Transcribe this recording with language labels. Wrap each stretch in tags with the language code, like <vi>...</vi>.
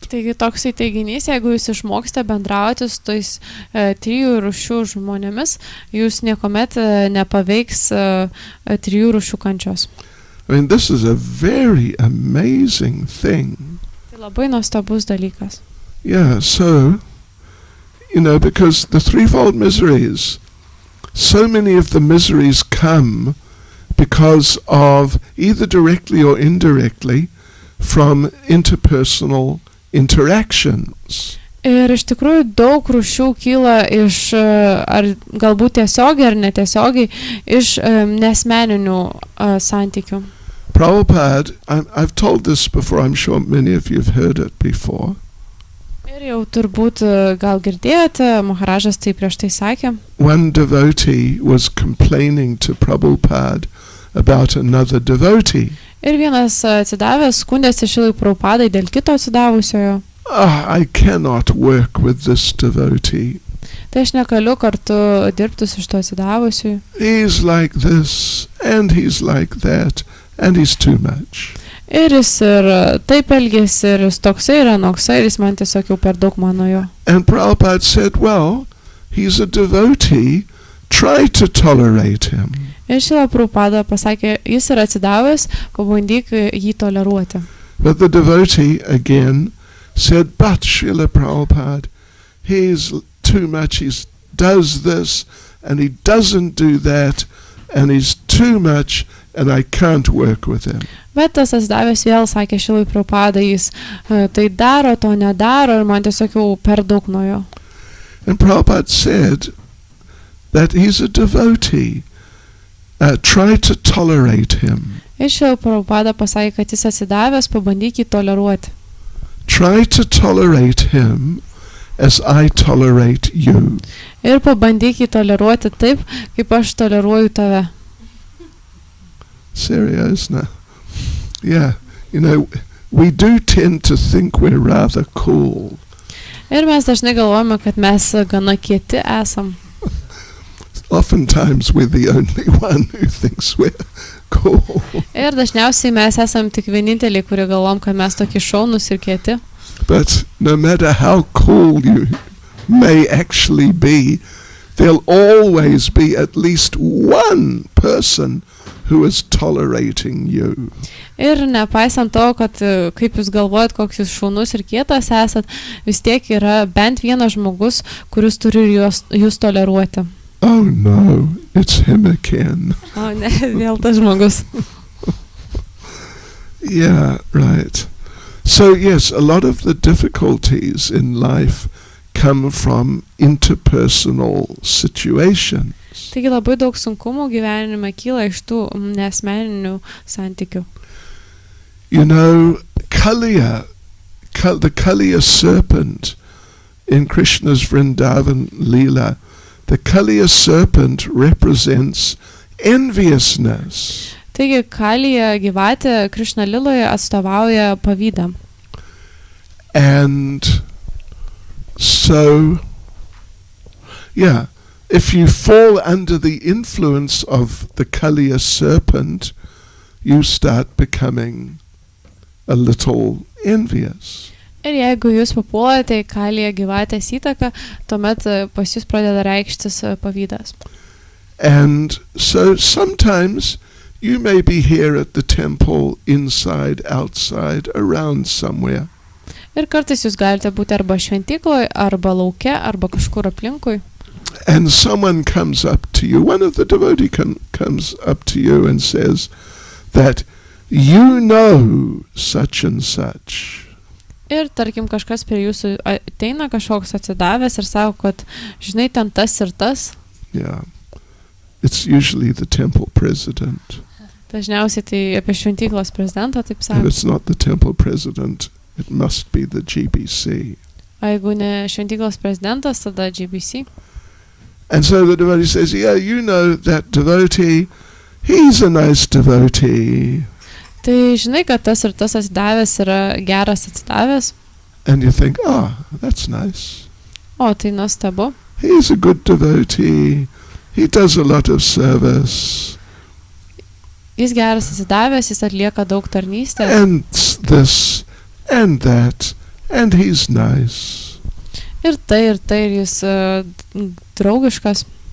<lt>Taigi toksai teiginys, jeigu jūs išmoksite bendrauti su tais trijų rūšių žmonėmis, jūs niekuomet nepaveiks trijų rūšių kančios.</lt> <en>I mean, this is a very amazing thing.</en> <lt>Tai labai nuostabus dalykas.</lt> <en>Yeah, so, you know, because the threefold miseries, so many of the miseries come because of either directly or indirectly from interpersonal interactions.</en> <lt>Ir iš tikrųjų daug rūšių kyla iš, ar galbūt tiesiogiai ar netiesiogiai, iš nesmeninių santykių.</lt> <en>Prabhupada, I've told this before, I'm sure many of you have heard it before.</en> <lt>Ir jau turbūt gal girdėjote, Maharažas tai prieš tai sakė.</lt> <en>One devotee was complaining to Prabhupada about another devotee.</en> <lt>Ir vienas atsidavęs skundėsi Šilai Prabhupadai dėl kito atsidavusiojo.</lt> <en>I cannot work with this devotee.</en> <lt>Tai aš negaliu kartu dirbti su šito atsidavusiu.</lt> <en>He's like this, and he's like that, and he's too much.</en> <lt>Ir jis ir taip elgėsi, ir jis toksai ir anoksai, ir jis man tiesiog jau per daug mano jo.</lt> <en>And Prabhupada said, well, he's a devotee, try to tolerate him.</en> <lt>Ir Šila Prabhupada pasakė, jis yra atsidavęs, pabandyk jį toleruoti.</lt> <en>But the devotee again said, but Srila Prabhupada, he's too much, he does this, and he doesn't do that, and he's too much, and I can't work with him.</en> <lt>Bet tas atsidavęs vėl sakė Šilai Prabhupadai, jis tai daro, to nedaro, ir man tiesiog jau per daug nuo jo.</lt> <en>And Prabhupada said that he's a devotee. Try to tolerate him.</en> <lt>Ir Šila Prabhupada pasakė, kad jis atsidavęs, pabandyk jį toleruoti.</lt> <en>Try to tolerate him as I tolerate you.</en> <lt>Ir pabandyk jį toleruoti taip, kaip aš toleruoju tave.</lt> <en>Serious now? Yeah, you know, we do tend to think we're rather cool.</en> <lt>Ir mes dažnai galvojame, kad mes gana kieti esam.</lt> <en>Oftentimes we're the only one who thinks we're cool.</en> <lt>Ir dažniausiai mes esam tik vieninteliai, kurie galvom, kad mes tokie šaunus ir kieti.</lt> <en>But no matter how cool you may actually be, there'll always be at least one person who is tolerating you.</en> <lt>Ir nepaisant to, kad kaip jūs galvojat, koks jūs šaunus ir kietas esat, vis tiek yra bent vienas žmogus, kuris turi jūs toleruoti.</lt> <en>Oh no, it's him again.</en> <lt>O ne, vėl tas žmogus.</lt> <en>Yeah, right. So yes, a lot of the difficulties in life come from interpersonal situations.</en> <lt>Taigi labai daug sunkumų gyvenime kyla iš tų neasmeninių santykių.</lt> <en>You know, the Kaliya serpent in Krishna's Vrindavan Leela, the Kaliya serpent represents enviousness.</en> <lt>Taigi Kalija gyvatė Krishna Liloje atstovauja pavydą.</lt> <en>And so, yeah, if you fall under the influence of the Kaliya serpent, you start becoming a little envious.</en> <lt>Ir jeigu jūs papuolate į Kaliją gyvatės įtaką, tuomet pas jūs pradeda reikštis pavydas.</lt> <en>And so sometimes you may be here at the temple, inside, outside, around somewhere.</en> <lt>Ir kartais jūs galite būti arba šventykloje, arba lauke, arba kažkur aplinkui.</lt> <en>And someone comes up to you, one of the devotee comes up to you and says that you know such and such.</en> <lt>Ir tarkim kažkas prie jūsų ateina kažkoks atsidavęs ir sako, kad žinai ten tas ir tas.</lt> <en>Yeah. It's usually the temple president.</en> <lt>Dažniausiai tai apie šventyklos prezidentą taip</lt> <en>If</en> <lt>sako.</lt> <en>it's not the temple president, it must be the GBC.</en> <lt>O jeigu ne šventyklos prezidentas, tada GBC.</lt> <en>And so the devotee says, yeah, you know that devotee, he's a nice devotee.</en> <lt>Tai žinai, kad tas ir tas atsidavęs yra geras atsidavęs.</lt> <en>And you think, that's nice.</en> <lt>O, tai nuostabu.</lt> <en>He's a good devotee. He does a lot of service.</en> <lt>Jis geras atsidavęs, jis atlieka daug tarnystės.</lt> <en>And this, and that, and he's nice.</en> <lt>Ir tai, ir jis draugiškas.</lt>